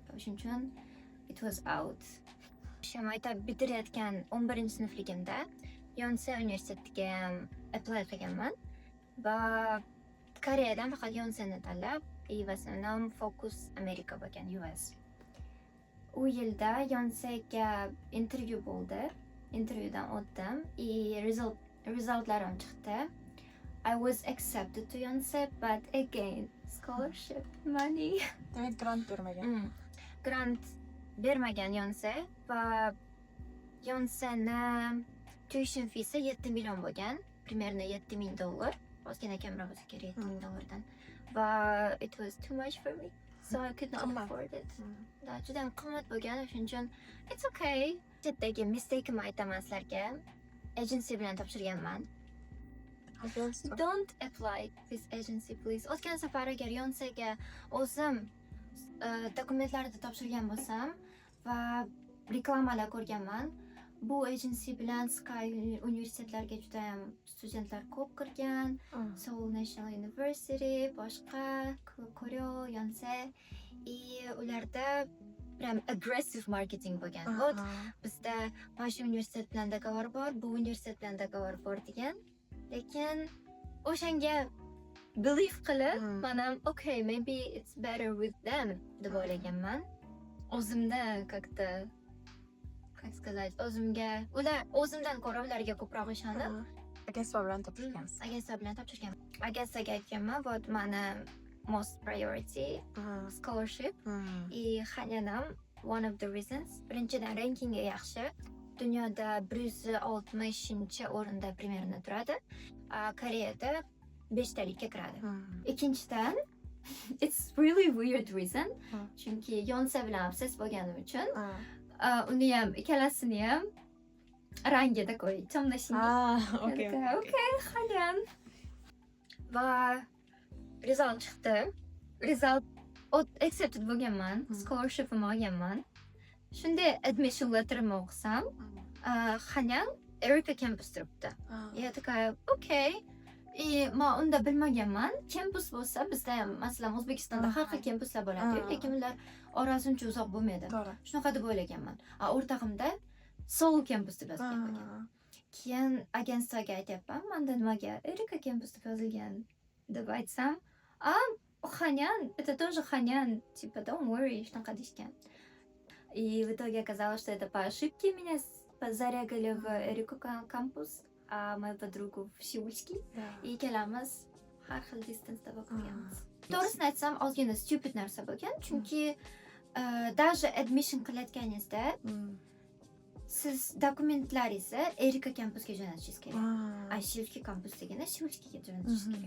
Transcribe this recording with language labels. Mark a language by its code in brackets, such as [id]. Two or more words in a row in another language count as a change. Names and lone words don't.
[uz] Shuning uchun [en] it was out. [uz] Maktab bitirayotgan 11-sinfligimda Yonsei universitetiga apply qilganman va Koreyadan faqat Yonseini tanlab, va sanam fokus Amerika bo'lgan, US. U yilda Yonseiga intervyu bo'ldi. Intervyudan o'tdim. Resultlarim chiqdi. [en] I was accepted to Yonsei, but again, scholarship money. [uz] Demak, grant bermagan. Grant bermagan Yonsei va Yonseini [en] tuition feesi [uz] 7 million bo'lgan. [ru] Примерно $7,000. [uz] Ozgina kamroq bo'lsa kerak $7,000dan. [en] Va it was too much for me. So I could not afford it. [uz] Juda ham qimmat bo'lgan, shuning uchun [en] it's okay. [uz] Chetdagi mistake'imni aytaman sizlarga. Agency bilan topshirganman. [en] Don't apply this agency please. [uz] O'tgan safar agar Yonseiga o'zim dokumentlarni topshirgan bo'lsam va reklamalar ko'rganman, bu agency bilan Sky universitetlarga juda ham studentlar ko'p kirgan. Seoul National University, boshqa Koreo, Yonsei, ularda ham [en] aggressive marketing [uz] bo'lgan. Bizda mana shu universitet bilan dogovor bor, bu universitet bilan dogovor bor degan. Lekin o'shanga believe qilib, men ham [en] okay, maybe it's better with them [uz] deb o'ylaganman. [ru] O'zimda как-то как сказать, [uz] o'zimdan ko'ra ularga ko'proq ishonib, Agentство bilan topshirgansiz. Agentство bilan topshirgan. Agentstoga aytganman, вот mani [en] most priority scholarship. Hanyanam one of the reasons. [uz] Birinchidan rankingi yaxshi. Dunyoda 160-o'rinda примерно turadi. Koreyada 5talikka kiradi. [en] Ikkinchidan it's really weird reason. [uz] Chunki Yonsei bilan obsess bo'lganim uchun uni ham ikkalasini ham rangida qo'y, [ru] temно-синий. [en] Okey. [uz] Okey, haliyam. Va result chiqdi. Result accepted bo'lganman, scholarship'im olganman. Shunday admission'ga kirib o'qisam, haliyam Erika campus turibdi. [ru] Я такая, [uz] okey. Men unda bilmaganman. Campus bo'lsa, bizda ham masalan O'zbekistonda har xil campuslar bo'ladi, lekin ular orasi uncha uzoq bo'lmaydi. To'g'ri. Shunaqa deb o'ylaganman. O'rtog'imda Seoul campus deb yozgan ekan. Keyin agentstvaga aytyapman, menda nimaga Erika campus deb yozilgan deb aytsam, [ru] Ханян, это тоже Ханян, типа, [en] don't worry, [uz] shunaqa deyishgan. [ru] И в итоге оказалось, что это по ошибке меня зарегали в Эрику кампус, а мою подругу в Сеульский. [uz] И ikkalamiz har xil distansda o'qiganmiz. To'g'risini aytsam, ozgina stupid narsa bo'lgan, chunki даже admission qilayotganingizda siz dokumentlaringizni Erika kampusga jo'natishingiz kerak. Shilski kampus degani Shilskiga jo'natishingiz kerak.